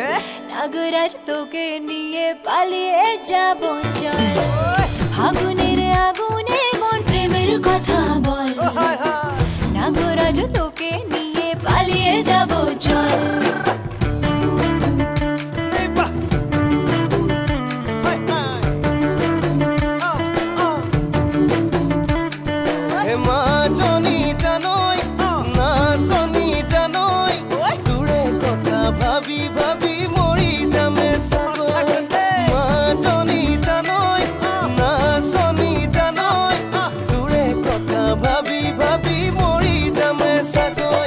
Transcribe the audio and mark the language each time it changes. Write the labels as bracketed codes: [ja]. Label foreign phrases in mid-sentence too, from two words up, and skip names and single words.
[bn] নাগরাজ তোকে নিয়ে পালিয়ে যাব চল। ফাগুনের আগুনে মন প্রেমের কথা বল, ও হাই হাই নাগরাজ তোকে নিয়ে পালিয়ে যাব চল। [as] এই বাহ হাই হাই হে মাজনী জানৈ নাচনী জানৈ তোৰে কথা ভাবি ভাবি মৰি যামে চাগৈ। মাজনী জানৈ নাচনী জানৈ তোৰে কথা ভাবি ভাবি মৰি যামে চাগৈ।